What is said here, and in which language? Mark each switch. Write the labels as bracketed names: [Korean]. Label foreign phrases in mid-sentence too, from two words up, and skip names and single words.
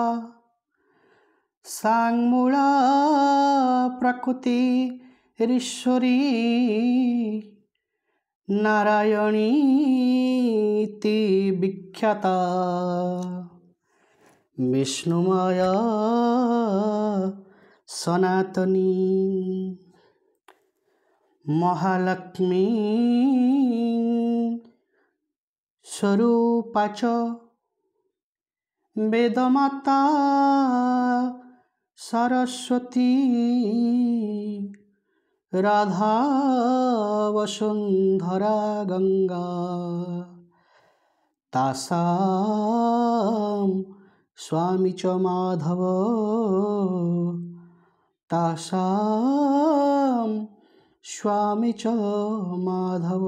[Sanskrit] ସାଂମୂଳା ପ୍ରକୃତିରୀଶ୍ୱରୀ ନାରାୟଣୀତି ବିଖ୍ୟାତା ବିଷ୍ଣୁମୟା ସନାତନୀ ମହାଲକ୍ଷ୍ମୀ ସ୍ୱରୂପାଚ वेदमाता सरस्वती राधा वसुंधरा गंगा तासां स्वामी च माधव तासां स्वामी च माधव।